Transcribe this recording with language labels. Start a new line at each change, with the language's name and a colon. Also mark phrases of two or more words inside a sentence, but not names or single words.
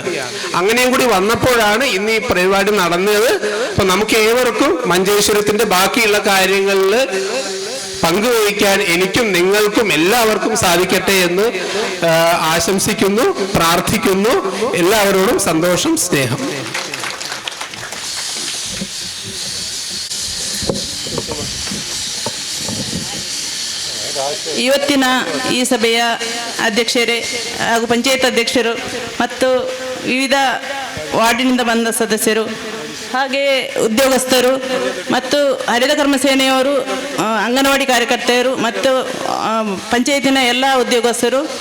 Malayalam: അങ്ങനെയും കൂടി വന്നപ്പോഴാണ് ഇന്ന് ഈ പരിപാടി നടന്നത്. അപ്പൊ നമുക്ക് ഏവർക്കും മഞ്ചേശ്വരത്തിന്റെ ബാക്കിയുള്ള കാര്യങ്ങളിൽ പങ്കുവഹിക്കാൻ എനിക്കും നിങ്ങൾക്കും എല്ലാവർക്കും സാധിക്കട്ടെ എന്ന് ആശംസിക്കുന്നു, പ്രാർത്ഥിക്കുന്നു. എല്ലാവരോടും സന്തോഷം, സ്നേഹം.
Kannada: ಇವತ್ತಿನ ಈ ಸಭೆಯ ಅಧ್ಯಕ್ಷರೇ ಹಾಗೂ ಪಂಚಾಯತ್ ಅಧ್ಯಕ್ಷರು ಮತ್ತು ವಿವಿಧ ವಾರ್ಡಿನಿಂದ ಬಂದ ಸದಸ್ಯರು, ಹಾಗೆಯೇ ಉದ್ಯೋಗಸ್ಥರು ಮತ್ತು ಹರಿತ ಕರ್ಮ ಸೇನೆಯವರು, ಅಂಗನವಾಡಿ ಕಾರ್ಯಕರ್ತೆಯರು ಮತ್ತು ಪಂಚಾಯತಿನ ಎಲ್ಲ ಉದ್ಯೋಗಸ್ಥರು,